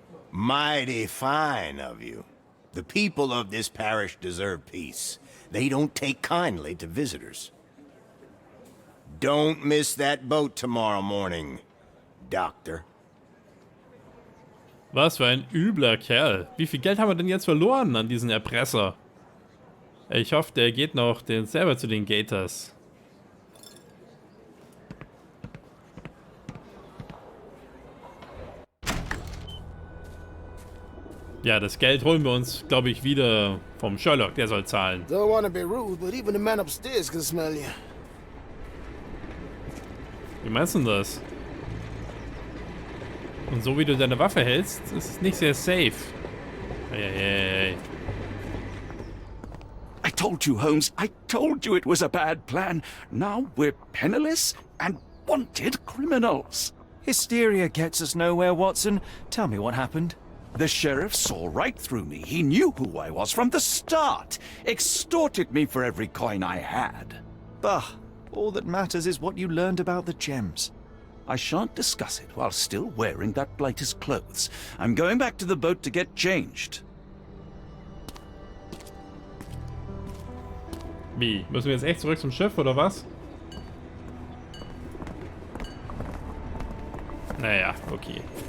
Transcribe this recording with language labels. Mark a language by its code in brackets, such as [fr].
[en] Mighty fine of you. The people of this parish deserve peace. They don't take kindly to visitors. Don't miss that boat tomorrow morning, Doctor. [de] Was für ein übler Kerl. Wie viel Geld haben wir denn jetzt verloren an diesen Erpresser? Ich hoffe, der geht noch selber zu den Gators. Ja, das Geld holen wir uns, glaube ich, wieder vom Sherlock. Der soll zahlen. [en] Don't want to be rude, but even the man upstairs can smell you. [de] Wie meinst du denn das? Und so wie du deine Waffe hältst, ist es nicht sehr safe. Hey. [en] I told you, Holmes. I told you it was a bad plan. Now we're penniless and wanted criminals. Hysteria gets us nowhere, Watson. Tell me what happened. The sheriff saw right through me. He knew who I was from the start. Extorted me for every coin I had. Bah, all that matters is what you learned about the gems. I shan't discuss it while still wearing that blighter's clothes. I'm going back to the boat to get changed. [de] Wie? Müssen wir jetzt echt zurück zum Schiff, oder was? Naja, okay.